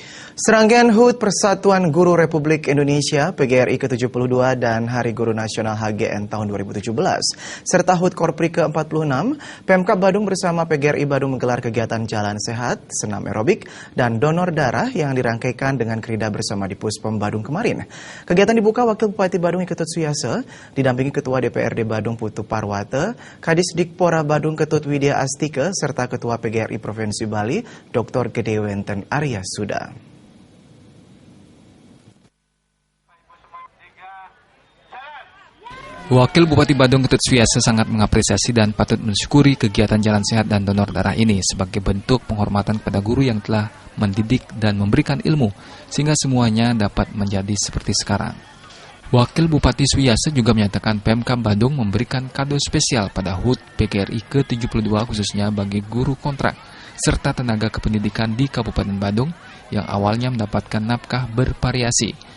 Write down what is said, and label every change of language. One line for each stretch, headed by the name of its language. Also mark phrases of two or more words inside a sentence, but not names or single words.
Indonesian: Serangkaian HUT Persatuan Guru Republik Indonesia PGRI ke-72 dan Hari Guru Nasional HGN tahun 2017 serta HUT Korpri ke-46, Pemkab Badung bersama PGRI Badung menggelar kegiatan jalan sehat, senam aerobik, dan donor darah yang dirangkaikan dengan kerida bersama di Puspom Badung kemarin. Kegiatan dibuka Wakil Bupati Badung Iketut Suyase didampingi Ketua DPRD Badung Putu Parwate, Kadis Dikpora Badung Ketut Widya Astike, serta Ketua PGRI Provinsi Bali Dr. Gede Wenten Arya Suda. Wakil Bupati Badung Ketut Suyase sangat mengapresiasi dan patut mensyukuri kegiatan jalan sehat dan donor darah ini sebagai bentuk penghormatan kepada guru yang telah mendidik dan memberikan ilmu sehingga semuanya dapat menjadi seperti sekarang. Wakil Bupati Suyase juga menyatakan Pemkab Badung memberikan kado spesial pada HUT PGRI ke-72 khususnya bagi guru kontrak serta tenaga kependidikan di Kabupaten Badung yang awalnya mendapatkan nafkah bervariasi.